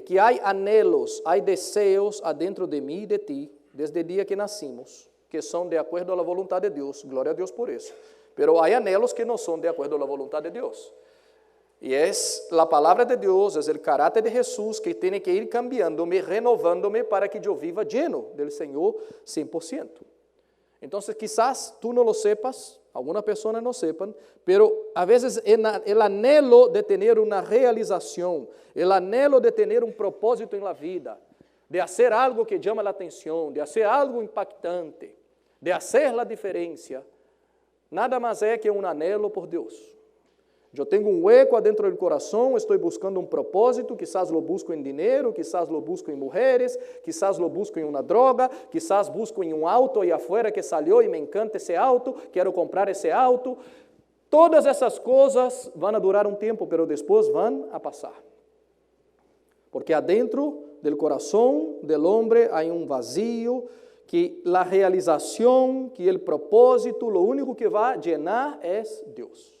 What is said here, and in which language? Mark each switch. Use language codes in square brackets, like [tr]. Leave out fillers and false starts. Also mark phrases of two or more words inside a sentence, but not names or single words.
[pt] Que há anhelos, há desejos adentro de mim e de ti, desde o dia que nascimos, que são de acordo à vontade de Deus. Glória a Deus por isso. Pero há anhelos que não são de acordo à vontade de Deus. E é a palavra de Deus, é o caráter de Jesus que tem que ir cambiando-me, renovando-me para que eu viva lleno do Senhor 100%. Então, [es] quizás tú no lo sepas, algunas personas no sepan, pero a veces el anhelo de tener una realización, el anhelo de tener un propósito en la vida, de hacer algo que llama la atención, de hacer algo impactante, de hacer la diferencia, nada más es que un anhelo por Dios. [pt] Eu tenho um hueco adentro do coração, estou buscando um propósito, [es] quizás lo busco [pt] em dinheiro, [es] quizás lo busco [pt] em mulheres, [es] quizás lo busco [pt] em uma droga, [es] quizás busco [pt] em um auto aí afuera que saiu e me encanta esse auto, quero comprar esse auto. Todas essas coisas vão a durar um tempo, mas depois vão a passar. Porque adentro do coração do homem há um vazio, que a realização, que o propósito, o único que vai llenar é Deus.